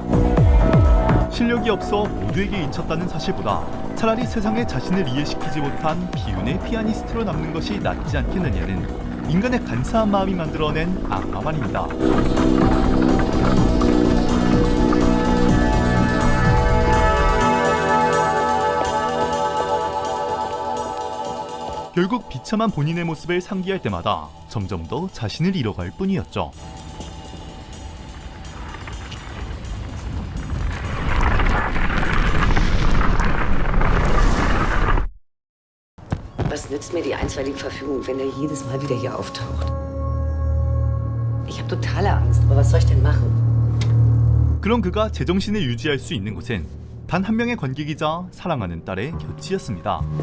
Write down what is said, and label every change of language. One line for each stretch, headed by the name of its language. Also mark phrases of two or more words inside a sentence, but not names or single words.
Korean: 실력이 없어 모두에게 잊혔다는 사실보다 차라리 세상에 자신을 이해시키지 못한 비운의 피아니스트로 남는 것이 낫지 않겠느냐는 인간의 간사한 마음이 만들어낸 악마 말입니다. 결국 비참한 본인의 모습을 상기할 때마다 점점 더 자신을 잃어갈 뿐이었죠.
German: Was nützt mir die einstweilige Verfügung, wenn er jedes Mal wieder hier auftaucht? Ich habe totale Angst, aber was soll ich denn machen?
Korean: 그런 그가 제정신을 유지할 수 있는 곳은 단 한 명의 관객이자 사랑하는 딸의 곁이었습니다.